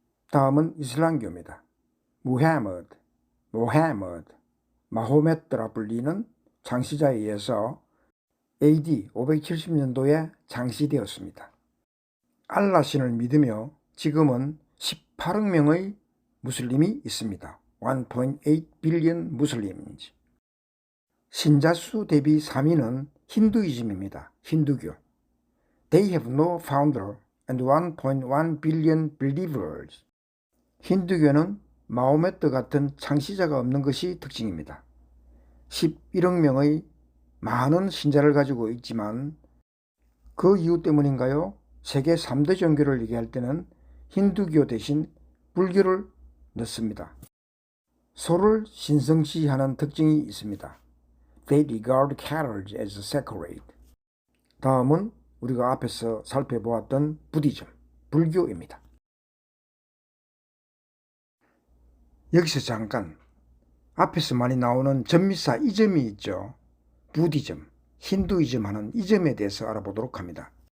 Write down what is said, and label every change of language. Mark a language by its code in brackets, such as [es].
[ko] 다음은 이슬람교입니다. 무하머드, 마호메트라 불리는 창시자에 의해서 AD 570년도에 창시되었습니다. 알라신을 믿으며 지금은 18억 명의 무슬림이 있습니다. [en] 1.8 billion Muslims. [ko] 신자 수 대비 3위는 힌두이즘입니다. 힌두교. [en] They have no founder and 1.1 billion believers. [ko] 힌두교는 마호메트 같은 창시자가 없는 것이 특징입니다. 11억 명의 많은 신자를 가지고 있지만 그 이유 때문인가요? 세계 3대 종교를 얘기할 때는 힌두교 대신 불교를 넣습니다. 소를 신성시하는 특징이 있습니다. [en] They regard cattle as sacred. [ko] 다음은 우리가 앞에서 살펴보았던 부디즘, 불교입니다. 여기서 잠깐 앞에서 많이 나오는 전미사 이점이 있죠. 부디즘, 힌두이즘 하는 이점에 대해서 알아보도록 합니다.